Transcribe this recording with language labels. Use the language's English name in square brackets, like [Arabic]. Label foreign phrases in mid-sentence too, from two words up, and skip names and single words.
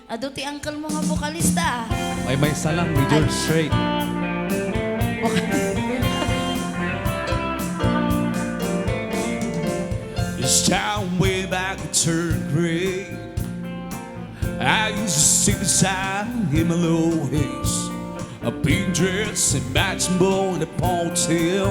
[Iloko] Ado ti uncle mo nga vokalista. May salang ni George Strait. [English] It's time way back in third grade. I used to sit beside him in low waist. A pink dress and matching bow in a ponytail.